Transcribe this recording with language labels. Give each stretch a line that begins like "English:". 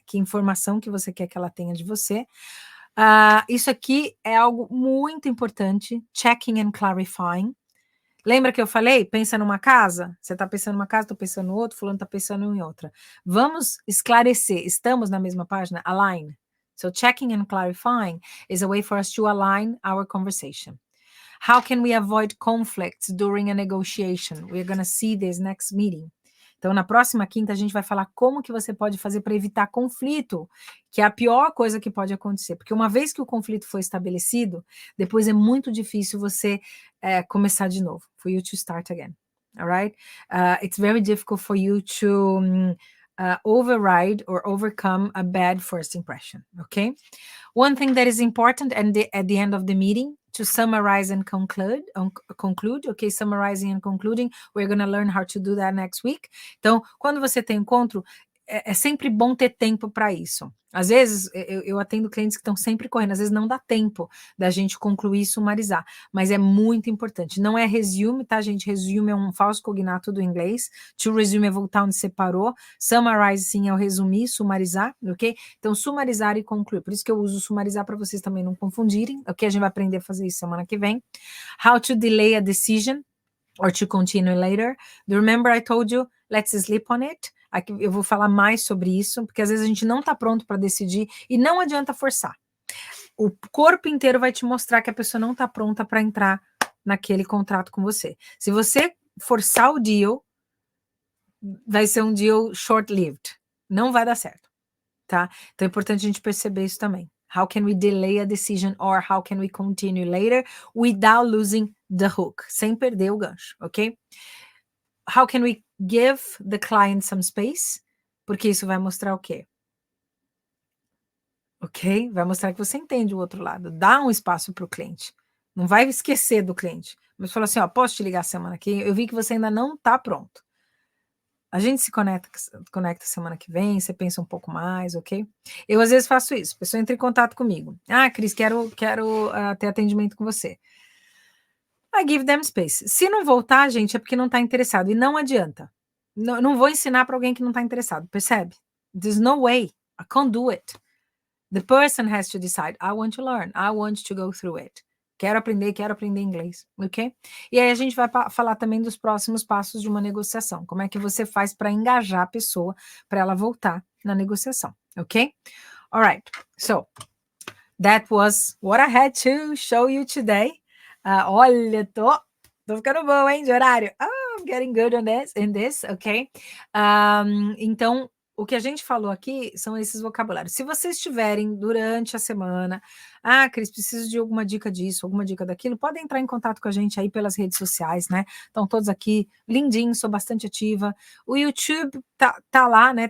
Portuguese: Que informação que você quer que ela tenha de você. Isso aqui é algo muito importante,
English: checking and clarifying.
Portuguese: Lembra que eu falei? Pensa numa casa? Você está pensando numa casa, estou pensando em outra, fulano está pensando em outra. Vamos esclarecer. Estamos na mesma página?
English: Align. So checking and clarifying is a way for us to align our conversation. How can we avoid conflicts during a negotiation? We're going to see this next meeting.
Portuguese: Então, na próxima quinta, a gente vai falar como que você pode fazer para evitar conflito, que é a pior coisa que pode acontecer. Porque uma vez que o conflito foi estabelecido, depois é muito difícil você começar de novo.
English: For you to start again. All right? It's very difficult for you to override or overcome a bad first impression. Okay? One thing that is important at the end of the meeting, to summarize and conclude, okay, summarizing and concluding, we're going to learn how to do that next week.
Portuguese: Então, quando você tem encontro, é sempre bom ter tempo para isso. Às vezes, eu atendo clientes que estão sempre correndo, às vezes não dá tempo da gente concluir e sumarizar, mas é muito importante. Não é resume, tá, gente? Resume é um falso cognato do inglês. To resume é voltar onde você parou. Summarize, sim, é o resumir, sumarizar, ok? Então, sumarizar e concluir. Por isso que eu uso sumarizar para vocês também não confundirem, ok? A gente vai aprender a fazer isso semana que vem.
English: How to delay a decision or to continue later. Do you remember I told you, let's sleep on it?
Portuguese: Aqui eu vou falar mais sobre isso, porque às vezes a gente não está pronto para decidir e não adianta forçar. O corpo inteiro vai te mostrar que a pessoa não está pronta para entrar naquele contrato com você. Se você forçar o deal, vai ser um deal short-lived. Não vai dar certo, tá? Então é importante a gente perceber isso também.
English: How can we delay a decision or how can we continue later without losing the hook?
Portuguese: Sem perder o gancho,
English: ok? How can we give the client some space?
Portuguese: Porque isso vai mostrar o quê? Ok? Vai mostrar que você entende o outro lado. Dá um espaço para o cliente. Não vai esquecer do cliente. Mas fala assim, ó, posso te ligar semana que vem? Eu vi que você ainda não está pronto. A gente se conecta semana que vem, você pensa um pouco mais, ok? Eu às vezes faço isso. A pessoa entra em contato comigo. Ah, Cris, quero ter atendimento com você.
English: I give them space.
Portuguese: Se não voltar, gente, é porque não está interessado. E não adianta. Não vou ensinar para alguém que não está interessado, percebe?
English: There's no way. I can't do it. The person has to decide. I want to learn. I want to go through it.
Portuguese: Quero aprender inglês, ok? E aí a gente vai falar também dos próximos passos de uma negociação. Como é que você faz para engajar a pessoa para ela voltar na negociação, ok?
English: All right. So, that was what I had to show you today.
Portuguese: Olha, tô ficando bom, hein, de horário.
English: I'm getting good in this, ok?
Portuguese: Então, o que a gente falou aqui são esses vocabulários. Se vocês tiverem durante a semana, Cris, preciso de alguma dica disso, alguma dica daquilo, podem entrar em contato com a gente aí pelas redes sociais, né? Estão todos aqui, LinkedIn, sou bastante ativa. O YouTube tá lá, né?